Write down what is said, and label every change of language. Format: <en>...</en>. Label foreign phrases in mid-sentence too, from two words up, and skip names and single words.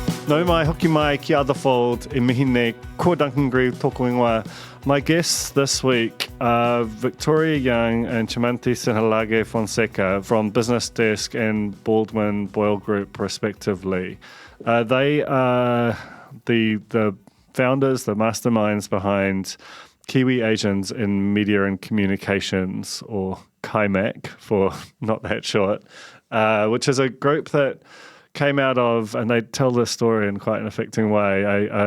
<mi>Nau mai, hoki mai, ki</mi> <en>other fold,</en> <mi>e mihine, ko Duncan Greive tōku ingoa.</mi> <en>My guests this week are Victoria Young and Chamanthie Sinhalage-Fonseka from Business Desk and Baldwin Boyle Group, respectively. They are the founders, the masterminds behind Kiwi-Asians in Media and Communications, or KaiMaC for not that short, which is a group that came out of, and they tell this story in quite an affecting way,</en>